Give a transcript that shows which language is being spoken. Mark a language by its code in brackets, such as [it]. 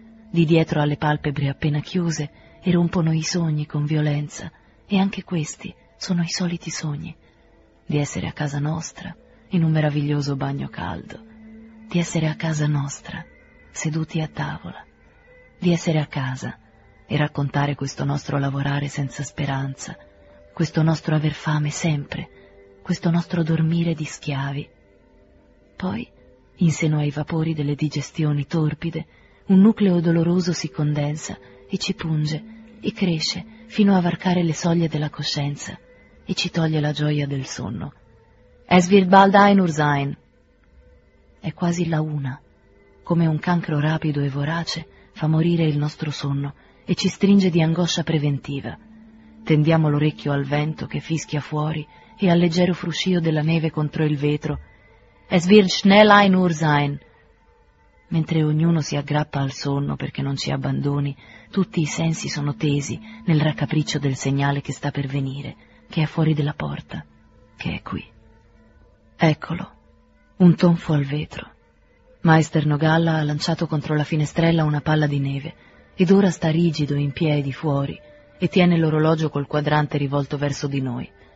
[it] Di dietro alle palpebre appena chiuse, e rompono i sogni con violenza, e anche questi sono i soliti sogni: di essere a casa nostra, in un meraviglioso bagno caldo, di essere a casa nostra, seduti a tavola, di essere a casa e raccontare questo nostro lavorare senza speranza, questo nostro aver fame sempre, questo nostro dormire di schiavi. Poi, in seno ai vapori delle digestioni torpide, un nucleo doloroso si condensa e ci punge, e cresce fino a varcare le soglie della coscienza, e ci toglie la gioia del sonno. [de] Es wird bald ein Uhr sein. [it] È quasi la 1. Come un cancro rapido e vorace, fa morire il nostro sonno, e ci stringe di angoscia preventiva. Tendiamo l'orecchio al vento che fischia fuori, e al leggero fruscio della neve contro il vetro. [de] Es wird schnell ein Uhr sein. [it] Mentre ognuno si aggrappa al sonno perché non ci abbandoni, tutti i sensi sono tesi nel raccapriccio del segnale che sta per venire, che è fuori della porta, che è qui. Eccolo, un tonfo al vetro. Maestro Nogalla ha lanciato contro la finestrella una palla di neve, ed ora sta rigido in piedi fuori e tiene l'orologio col quadrante rivolto verso di noi.